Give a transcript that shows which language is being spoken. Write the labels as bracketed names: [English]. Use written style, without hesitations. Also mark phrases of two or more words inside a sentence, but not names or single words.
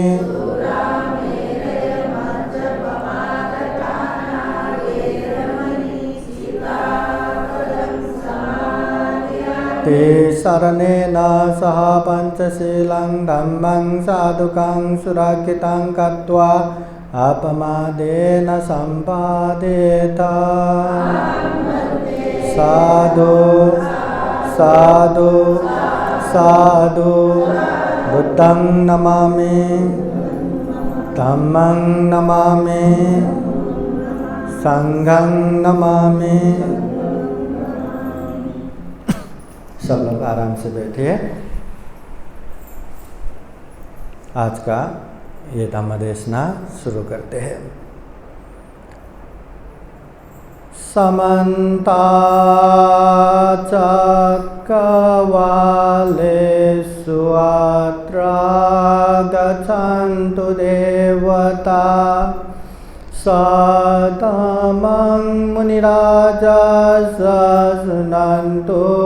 [Pali] ते शरणेन सह पंचशीलं धम्मं साधुकं सुरक्षितं कृत्वा अपमादेन सम्पादेत साधु साधु साधु बुद्धं नमामि धम्मं नमामि संघं नमामि। [Hindi] सब लोग आराम से बैठिए। आज का ये धम्मदेशना शुरू करते हैं। [Pali] समन्ता चक्रवालेषु अत्र गच्छन्तु देवता सतमं मुनिराजः शृण्वन्तु